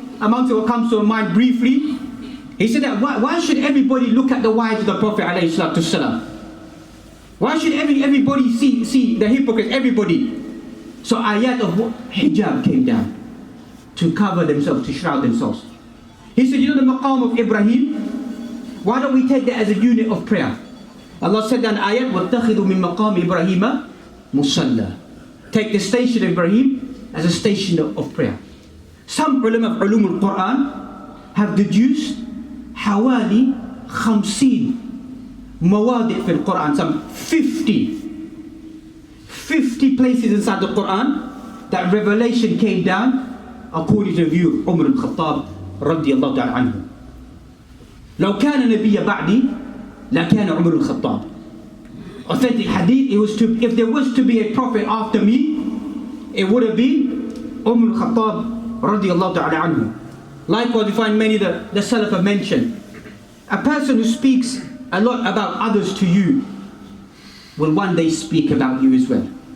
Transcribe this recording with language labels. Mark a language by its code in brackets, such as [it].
[en] Amongst what comes to my mind briefly, he said that why should everybody look at the wives of the Prophet ﷺ? Why should everybody see the hypocrites, everybody? So ayat of hijab came down to cover themselves, to shroud themselves. He said, you know the maqam of Ibrahim? Why don't we take that as a unit of prayer? Allah said in ayat, [ar] وَاتَّخِذُوا مِن مَقَامِ إِبْرَاهِيمَ مُصَلَّى. [en] Take the station of Ibrahim as a station of prayer. Some ulama of ulum al-Quran have deduced [ar] حوالي 50 مواضع في القرآن, [en] some 50 places inside the Quran that revelation came down according to the view of Umar al-Khattab [ar] رضي الله تعالى عنه. لو كان نبي بعدي لكان عمر الخطاب. [en] Authentic hadith, if there was to be a prophet after me, it would have been Umar al-Khattab [ar] رضي الله تعالى عنه. [en] Likewise, you find many the Salaf have mentioned. A person who speaks a lot about others to you will one day speak about you as well.